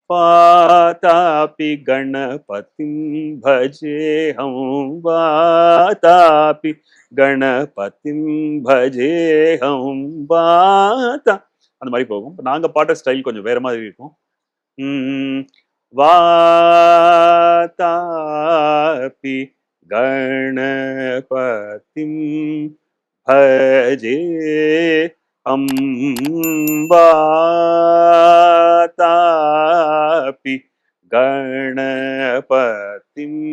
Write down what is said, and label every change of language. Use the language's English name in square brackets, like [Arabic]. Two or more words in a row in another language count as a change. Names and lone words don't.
[Sanskrit] वातापि गणपतिं भजेऽहं वातापि गणपतिं भजेऽहं वाता [Tamil] அந்த மாதிரி போகும். நாங்க பாடுற ஸ்டைல் கொஞ்சம் வேற மாதிரி இருக்கும். ம். [Sanskrit] वातापि गणपतिं भजे वातापि गणपतिं